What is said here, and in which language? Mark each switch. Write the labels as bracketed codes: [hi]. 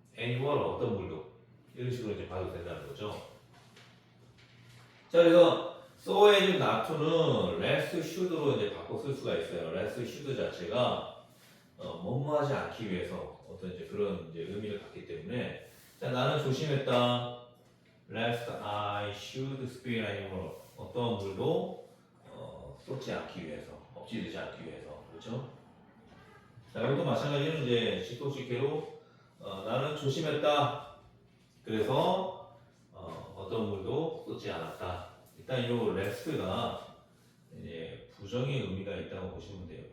[en] any water [ko] 어떤 물도 이런 식으로 이제 봐도 된다는 거죠. 자, 그래서 [en] so as not to [ko] 는 [en] less should [ko] 로 이제 바꿔 쓸 수가 있어요. less should 자체가 뭐뭐하지 않기 위해서 어떤 이제 그런 이제 의미를 갖기 때문에 자 나는 조심했다. [en] lest I should spill any more. [ko] 어떤 물도 쏟지 않기 위해서, 엎지르지 않기 위해서, 그렇죠? 자 이것도 마찬가지로 이제 직독직해로 나는 조심했다. 그래서 어떤 물도 쏟지 않았다. 일단 이 lest가 이제 부정의 의미가 있다고 보시면 돼요.